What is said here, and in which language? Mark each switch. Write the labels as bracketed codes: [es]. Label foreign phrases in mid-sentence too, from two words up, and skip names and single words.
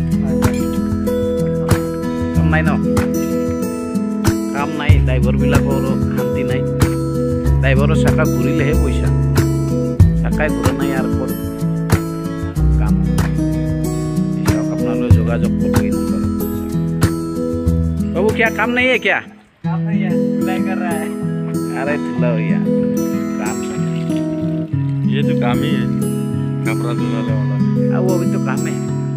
[as] কাম নাই ন কাম নাই ড্ৰাইভাৰবিলাকৰ শান্তি নাই ড্ৰাইভাৰৰ চাকা ঘূৰিলেহে পইচা চাকাই ঘূৰা নাই আৰু ক'ত কাম চাওক আপোনালোকে যোগাযোগ কৰিব [hi] बाबू क्या काम नहीं है क्या काम नहीं है धुलाई कर रहा है अरे धुला भैया काम ये तो काम ही है कपड़ा धुलाने वाला अब वो भी तो काम है